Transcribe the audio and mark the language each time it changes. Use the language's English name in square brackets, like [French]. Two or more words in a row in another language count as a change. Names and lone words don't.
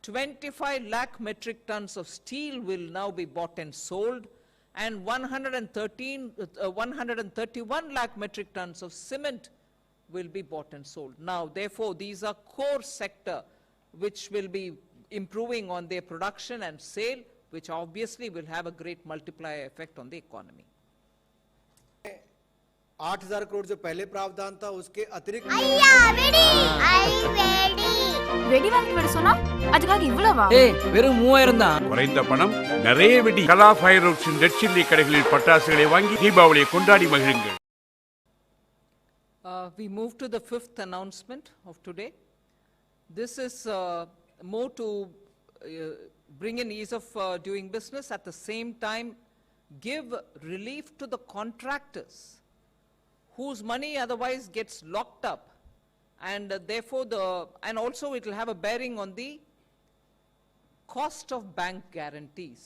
[English] 25 lakh metric tons of steel will now be bought and sold, and 131 lakh metric tons of cement will be bought and sold. Now, therefore, these are core sector which will be improving on their production and sale, which obviously will have a great multiplier effect on the economy. [Hindi] 8,000 करोड़ जो पहले प्रावधान था उसके अतिरिक्त [Tamil] வெடி வாங்கிட்டு வர சொன்னா அதுக்காக இவ்வளவா? வெறும் 3000 தான். குறைந்த பணம் நிறைய வெடி. கலா ஃபயர் ஒர்க்ஸின் ரெட் சில்லி கடைகளில் பட்டாசுகளை வாங்கி தீபாவளியை கொண்டாடி மகிழுங்கள். [English] We move to the fifth announcement of today. This is more to bring in ease of doing business, at the same time give relief to the contractors whose money otherwise gets locked up, and therefore and also it will have a bearing on the cost of bank guarantees.